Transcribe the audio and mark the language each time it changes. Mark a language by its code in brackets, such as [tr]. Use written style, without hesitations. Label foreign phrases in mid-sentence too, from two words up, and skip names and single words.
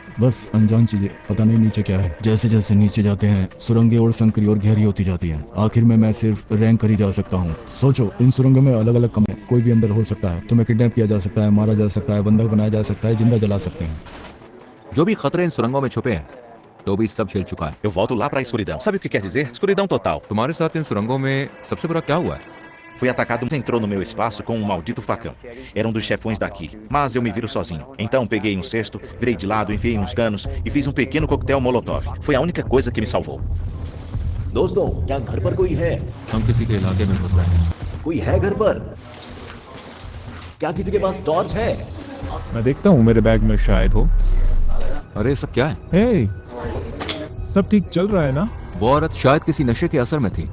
[hi] बस अनजान चीजें, पता नहीं नीचे क्या है। जैसे जैसे नीचे जाते हैं सुरंगें और संकरी और गहरी होती जाती हैं। आखिर में मैं सिर्फ रैंक कर ही जा सकता हूँ। सोचो, इन सुरंगों में अलग अलग कमरे, कोई भी अंदर हो सकता है। तुम्हें किडनैप किया जा सकता है, मारा जा सकता है, बंधक बनाया जा सकता है, जिंदा जला सकते हैं। जो भी खतरे इन सुरंगों में छुपे हैं, तो भी सब झेल चुका है। [pt] Eu volto lá pra escuridão. Sabe o que quer dizer? Escuridão total. [hi] तुम्हारे साथ इन सुरंगों में सबसे बुरा क्या हुआ है? [pt] Fui atacado, entrou no meu espaço com um maldito facão. Era um dos chefões daqui, mas eu me viro sozinho. Então peguei um cesto, virei de lado, enfiei uns canos e fiz um pequeno coquetel molotov. Foi a única coisa que me salvou. [hi] दोस्तों, क्या घर पर कोई है? हम किसी के इलाके में घुस रहे हैं। कोई है घर पर? क्या किसी के पास टॉर्च है? मैं देखता हूँ मेरे बैग में शायद हो। अरे सब क्या है? हे, सब ठीक चल रहा है ना? वो औरत शायद किसी नशे के असर में थी।